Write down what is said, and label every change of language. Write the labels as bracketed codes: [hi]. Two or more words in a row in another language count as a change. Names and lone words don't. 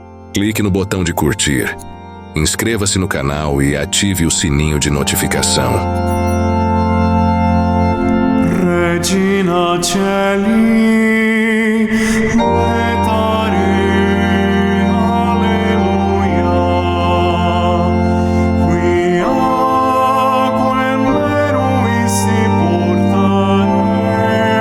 [pt] Clique no botão de curtir, inscreva-se no canal e ative o sininho de notificação. [la] Regina Celi, letare, alleluia, quia quem meruissi portare,